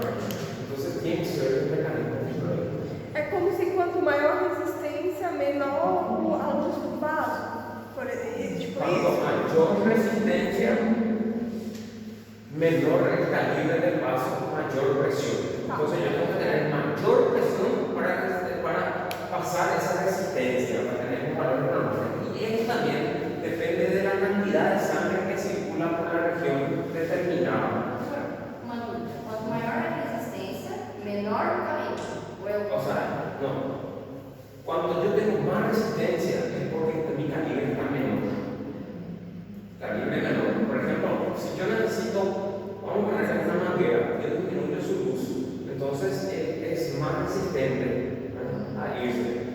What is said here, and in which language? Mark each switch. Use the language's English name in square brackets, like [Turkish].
[Spanish] Entonces tiene que ser un mecanismo fisiológico. [Portuguese] É como se quanto maior a resistência, menor a luz do vaso. Por exemplo, tipo [Spanish] Cuanto [Portuguese] isso. [Spanish] mayor resistencia, menor el calibre del vaso, mayor presión. Entonces yo tengo que tener mayor presión para pasar esa resistencia, para tener un valor normal. Y esto también depende de la cantidad de sangre que circula por la región determinada. [Portuguese] Uma dúvida. Quanto maior a resistência, menor o calibre. [Spanish] O sea, no. Cuando yo tengo más resistencia es porque mi calibre está menor. Calibre menor. Por ejemplo, si yo necesito, vamos a poner una manguera, yo disminuyo su luz, entonces es más resistente, ¿verdad?, a irse.